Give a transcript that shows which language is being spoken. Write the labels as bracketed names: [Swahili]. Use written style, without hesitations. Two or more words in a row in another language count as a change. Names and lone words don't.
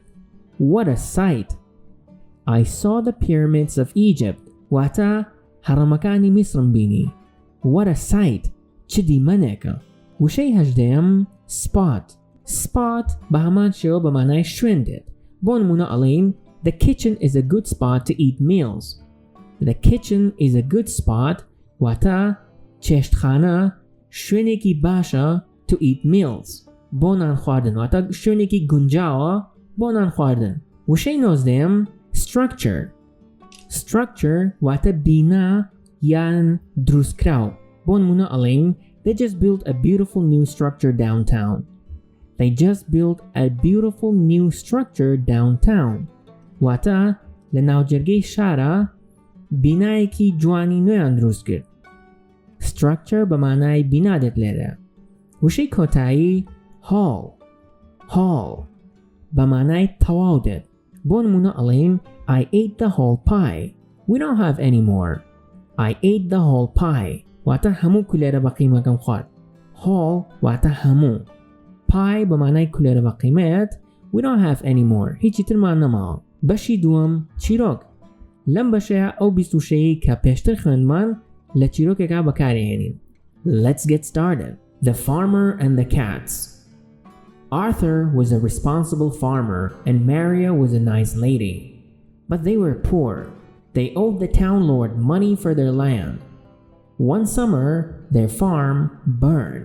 [English] What a sight! I saw the pyramids of Egypt. [Central Kurdish] واتە هەڕەمەکانی میسرم بینی. [English] What a sight! [Central Kurdish] چ دیمەنێکە. وشەی هەژدەیەم spot بە هەمان شێوە بە مانای شوێن دێت. بۆ نمونە ئەڵێن [English] The kitchen is a good spot to eat meals. The kitchen is a good spot [Central Kurdish] واتە چێشتخانە شوێنێکی باشە [English] to eat meals [Central Kurdish] بۆ نان خواردن واتە شوێنێکی گونجاوە بۆ نان خواردن. وشەی نۆزدەیەم structure واتە بینا یان دروستکراو بۆ نمونە ئەڵێن [English] They just built a beautiful new structure downtown. They just built a beautiful new structure downtown. [Central Kurdish] واتە لە ناوجەرگەی شارە بینایەکی جوانی نوێیان دروست کرد. structure بە مانای بینا دێت لێرە. وشەی کۆتایی hall بە مانای تەواو دێت. بۆ نمونە ئەڵێن [English] I ate the whole pie. We don't have any more. I ate the whole pie. [Central Kurdish] واتە هەموو کولێرە بە قیمەکەم خوارد. Whole واتە هەموو. Pie بە مانای کولێرە بە قیمەت. [English] We don't have any more. [Central Kurdish] هیچی ترمان نەماوە. بەشی دووەم چیرۆک. لەم بەشەیە ئەو 26 کە پێشتر خوێندمان لە چیرۆکێکا بەکارهێنین. [English] Let's get started. The farmer and the cats. Arthur was a responsible farmer and Maria was a nice lady. But they were poor. They owed the town lord money for their land. One summer, their farm burned.